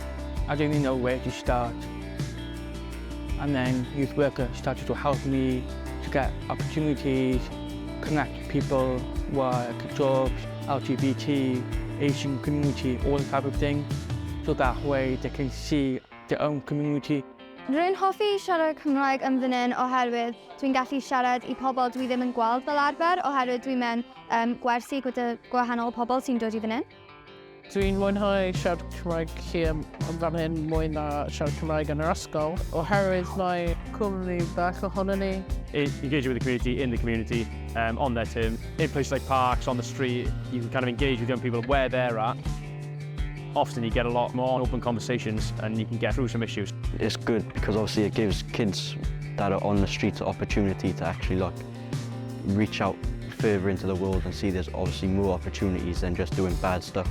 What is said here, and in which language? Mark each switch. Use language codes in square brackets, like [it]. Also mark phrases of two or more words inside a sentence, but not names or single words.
[en] I didn't even know where to start. And then youth worker started to help me to get opportunities, connect people, work, jobs, LGBT, Asian community, all that type of thing. So that way they can see their own community. [cy] Rwy'n hoffi siarad Cymraeg yn fan hyn oherwydd dwi'n gallu siarad I pobl dwi ddim yn gweld fel arfer oherwydd dwi'n mynd gwersi gyda gwahanol pobl sy'n dod I fan hyn. Dwi'n mwynhau siarad Cymraeg hier yn fan hyn mwy na siarad Cymraeg yn yr ysgol oherwydd mae cwmni bach ohono ni. [en] Engaging with the community, in the community, on their terms. In places like parks, on the street, you can kind of engage with young people where they're at. Often you get a lot more open conversations and you can get through some issues. It's good because obviously it gives kids that are on the streets an opportunity to actually reach out further into the world and see there's obviously more opportunities than just doing bad stuff.